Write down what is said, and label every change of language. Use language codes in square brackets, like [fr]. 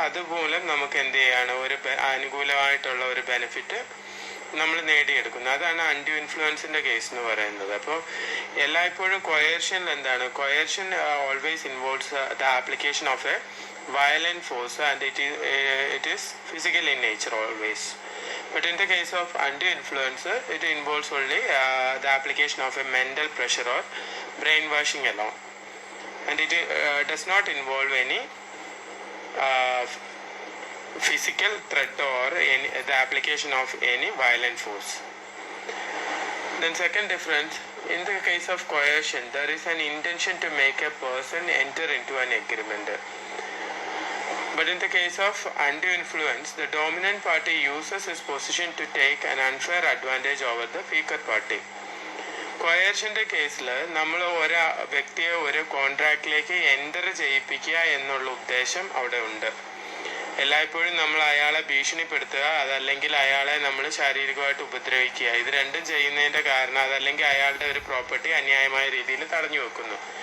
[ml] അതുമൂലം നമുക്ക് എന്ത് ചെയ്യാണ്, ഒരു അനുകൂലമായിട്ടുള്ള ഒരു ബെനിഫിറ്റ് നമ്മൾ നേടിയെടുക്കുന്നു. അതാണ് അൺഡ്യൂ ഇൻഫ്ലുവൻസിന്റെ കേസ് എന്ന് പറയുന്നത്. അപ്പോൾ എല്ലായ്പ്പോഴും കൊയേർഷനിൽ എന്താണ്, [en] Coercion always involves the application of a violent force, and it is physical in nature always. But in the case of undue influence, it involves only the application of a mental pressure or brainwashing alone, and it does not involve any physical threat or the application of any violent force. Then second difference, in the case of coercion, there is an intention to make a person enter into an agreement. But in the case of undue influence, the dominant party uses his position to take an unfair advantage over the weaker party. [ml] കൊയേർഷന്റെ കേസിൽ നമ്മൾ ഒരു വ്യക്തിയെ ഒരു കോൺട്രാക്റ്റിലേക്ക് enter ചെയ്യിപ്പിക്കുക എന്നുള്ള ഉദ്ദേശം അവിടെ ഉണ്ട്. എല്ലായ്പ്പോഴും നമ്മൾ അയാളെ ഭീഷണിപ്പെടുത്തുക, അതല്ലെങ്കിൽ അയാളെ നമ്മൾ ശാരീരികമായിട്ട് ഉപദ്രവിക്കുക, ഇത് രണ്ടും ചെയ്യുന്നതിന്റെ കാരണം അതല്ലെങ്കിൽ അയാളുടെ ഒരു പ്രോപ്പർട്ടി അന്യായമായ രീതിയിൽ തടഞ്ഞു വെക്കുന്നു.